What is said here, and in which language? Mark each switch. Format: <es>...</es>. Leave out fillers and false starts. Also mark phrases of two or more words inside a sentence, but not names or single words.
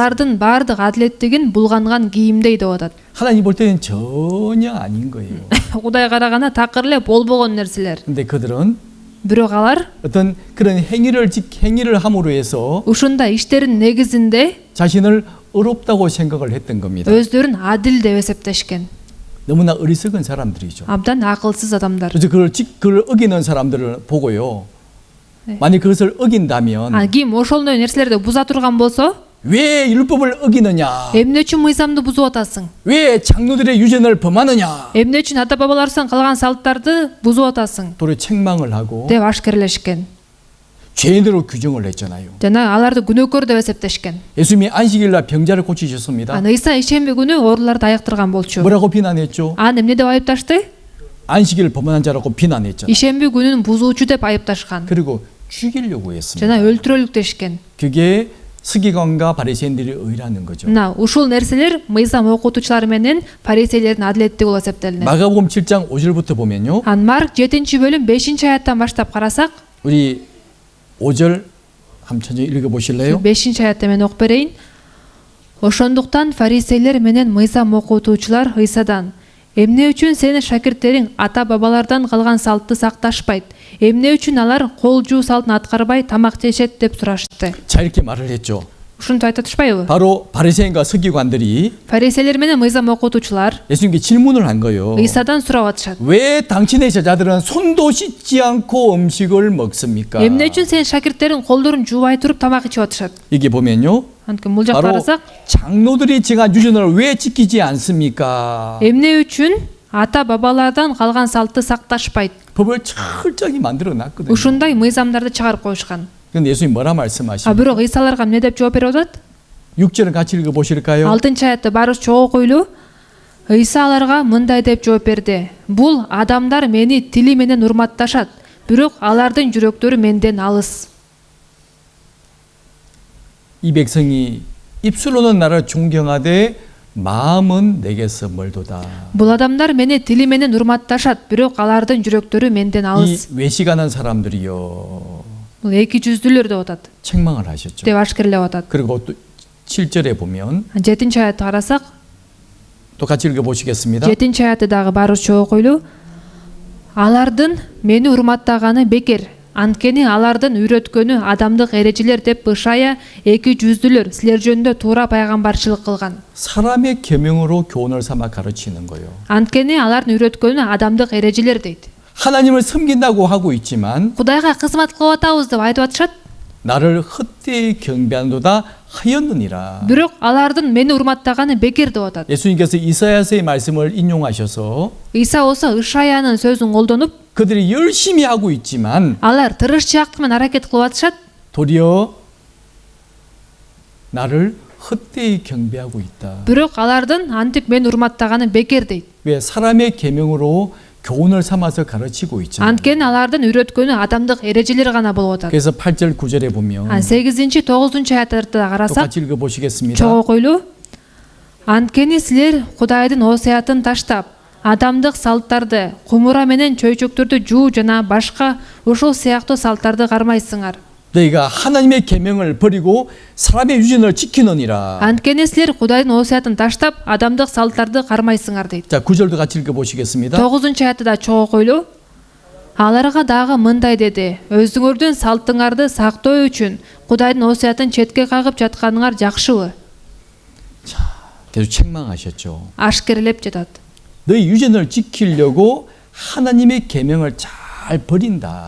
<ky>алардын баардык адилеттигин булганган кийимдей деп атат.</ky> <ko>하나님 볼 때는 전혀 아닌 거예요.</ko> <ky>Кудай караганда такыр эле болбогон нерселер.</ky> <ko>근데 그들은</ko> <ky>бирок алар</ky> <ko>어떤 그런 행위를 함으로 해서</ko> <ky>ушундай иштердин негизинде</ky> <ko>자신을 어렵다고 생각을 했던 겁니다.</ko> <ky>өздөрүн адил деп эсептешкен.</ky> <ko>너무나 어리석은 사람들이죠.</ko> <ky>абдан акылсыз адамдар.</ky> <ko>그래서 그걸 어기는 사람들을 보고요. 만약 그것을 어긴다면</ko> <ky>ким ошол нерселерди буза турган болсо,</ky> <ko>왜 율법을 어기느냐?</ko> <ky>Эмне үчүн мыйзамды бузуп атасың?</ky> <ko>왜 장로들의 유전을 범하느냐?</ko> <ky>Эмне үчүн ата бабаларыбыздан калган салттарды бузуп атасың?</ky> <ko>도로 책망을 하고</ko> <ky>деп ашкерлешкен.</ky> <ko>죄인으로 규정을 했잖아요.</ko> <ky>Жана аларды күнөөкөр деп эсептешкен.</ky> <ko>예수님이 안식일 날 병자를 고치셨습니다.</ko> <ky>Аны Ыйса ишемби күнү ооруларды айыктырган болчу.</ky> <ko>뭐라고 비난했죠?</ko> <ky>Аны эмне деп айыпташты?</ky> <ko>안식일을 범한 자라고 비난했죠.</ko> <ky>Ишемби күнүн бузуучу деп айыпташкан.</ky> <ko>그리고 죽이려고 했습니다.</ko> <ky>Жана өлтүрөлүк дешкен.</ky> <ko>그게 서기관과 바리새인들의 의라는 거죠.</ko> <ky>Мына ушул нерселер мыйзам окутуучулары менен фарисейлердин адилеттиги болуп эсептелинет.</ky> <ko>마가복음 7장 5절부터 보면요.</ko> <ky>Ан Марк 7-бөлүм 5-аяттан баштап карасак,</ky> <ko>우리 5절 한번 천천히 읽어 보실래요?</ko> <ky>5-аятты мен окуп берейин. Ошондуктан фарисейлер менен мыйзам окутуучулар Ыйсадан: "Эмне үчүн сенин шакирттериң ата бабалардан калган салтты сакташпайт? Эмне үчүн алар кол жуу салтын аткарбай тамак жешет?" деп сурашты.</ky> <ko>자 이렇게 말을 했죠.</ko> <ky>Ушинтип айтып атышпайбы?</ky> <ko>바로 바리새인과 서기관들이</ko> <ky>Фарисейлер менен мыйзам окутуучулар</ky> <ko>예수님께 질문을 한 거예요.</ko> <ky>Ыйсадан сурап атышат.</ky> <ko>왜 당신의 제자들은 손도 씻지 않고 음식을 먹습니까?</ko> <ky>Эмне үчүн сенин шакирттериң колдорун жуубай туруп тамак ичип атышат?</ky> <ko>이게 보면요.</ko> <ky>Анткени бул жакта</ky> <ko>바로</ko> <ky>карасак,</ky> <ko>장로들이 정한 유전을 왜 지키지 않습니까?</ko> <ky>эмне үчүн ата бабалардан калган салтты сакташпайт?</ky> <ko>법을 철저히 만들어 놨거든요.</ko> <ky>Ушундай мыйзамдарды чыгарып коюшкан.</ky> <ko>근데 예수님 뭐라 А 말씀하십니까?</ko> <ky>бирок Ыйсаларга эмне деп жооп берип атат?</ky> <ko>6절은 같이 읽어 보실까요?</ko> <ky>6-аятты баарыбыз чогуу окуйлу. Ыйса аларга мындай деп жооп берди: "Бул адамдар мени тили менен урматташат, бирок алардын жүрөктөрү менден алыс."</ky> <ko>이 백성이 입술로는 나를 존경하되 마음은 내게서 멀도다.</ko> <ky>Бул адамдар мени тили менен урматташат, бирок алардын жүрөктөрү менден</ky> <ko>이</ko> <ky>алыс.</ky> <ko>외식하는 사람들이요.</ko> <ky>Бул эки жүздүүлөр деп атат.</ky> <ko>책망을 하셨죠.</ko> <ky>деп ашкерлеп атат.</ky> <ko>그리고 또 7절에 보면</ko> <ky>7-аятты карасак,</ky> <ko>또 같이 읽어 보시겠습니다.</ko> <ky>7-аятты дагы баарыбыз чогуу окуйлу. Алардын мени урматтаганы бекер. Анткени алардын үйрөткөнү адамдык эрежелер деп Ышая эки жүздүүлөр силер жөнүндө туура пайгамбарчылык кылган.</ky> <ko>사람의 계명으로 교훈을 삼아 가르치는 거예요.</ko> <ky>Анткени алардын үйрөткөнү адамдык эрежелер дейт.</ky> <ko>하나님을 섬긴다고 하고 있지만</ko> <ky>Кудайга кызмат кылып атабыз деп айтып атышат.</ky> <ko>나를 헛되이 경배하노다 하였느니라.</ko> <ky>Бирок алардын мени урматтаганы бекер деп атат.</ky> <ko>예수님께서 이사야서의 말씀을 인용하셔서</ko> <ky>Ыйса болсо Ышаянын сөзүн колдонуп,</ky> <ko>그들이 열심히 하고 있지만</ko> <ky>алар тырышчаактык менен аракет кылып атышат.</ky> <ko>도리어 나를 헛되이 경배하고 있다.</ko> <ky>Бирок алардын антип мени урматтаганы бекер дейт.</ky> <ko>왜 사람의 계명으로 교훈을 삼아서 가르치고 있잖아요.</ko> <ky>Анткени алардын үйрөткөнү адамдык эрежелер гана болуп атат.</ky> <ko>그래서 8절 9절에 보면</ko> <ky>8-9-аяттарда</ky> <ko>또</ko> <ky>карасак,</ky> <ko>같이 읽어 보시겠습니다.</ko> <ky>чогуу окуйлу. Анткени силер Кудайдын осуятын таштап, адамдык салттарды, кумура менен чөйчөктөрдү жуу жана башка ушул сыяктуу салттарды кармайсыңар.</ky> <ko>너희가 하나님의 계명을 버리고 사람의 유전을 지키느니라.</ko> <ky>Анткени силер Кудайдын осуятын таштап, адамдык салттарды кармайсыңар дейт.</ky> <ko>자, 9절도 같이 읽어 보시겠습니다.</ko> <ky>9-аятты да чогуу окуйлу. Аларга дагы мындай деди: "Өзүңөрдүн салттыңарды сактоо үчүн Кудайдын осуятын четке кагып жатканыңар жакшыбы?"</ky> <ko>계속 책망하셨죠.</ko> <ky>Ашкерлеп жатат.</ky> <ko>너희 유전을 지키려고 하나님의 계명을 잘 버린다.</ko>